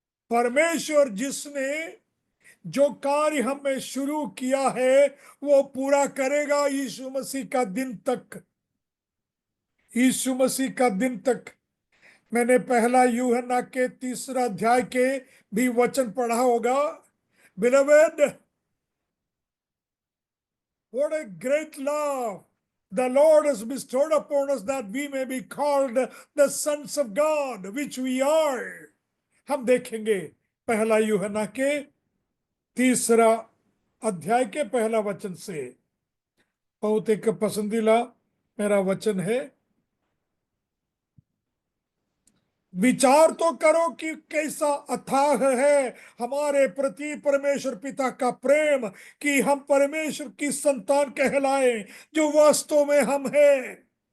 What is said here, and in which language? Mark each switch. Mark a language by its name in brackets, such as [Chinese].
[Hindi] परमेश्वर जिसने जो कार्य हमें शुरू किया है, वो पूरा करेगा यीशु मसीह का दिन तक। यीशु मसीह का दिन तक। मैंने पहला यूहन्ना के 3 अध्याय के भी वचन पढ़ा होगा। [English] Beloved, what a great love the Lord has bestowed upon us, that we may be called the sons of God, which we are। [Hindi] हम देखेंगे पहला यूहन्ना के 3 अध्याय के पहला वचन से। बहुत एक पसंदीदा मेरा वचन है। विचार तो करो कि कैसा अथाह है हमारे प्रति परमेश्वर पिता का प्रेम, कि हम परमेश्वर की संतान कहलाए, जो वास्तव में हम हैं।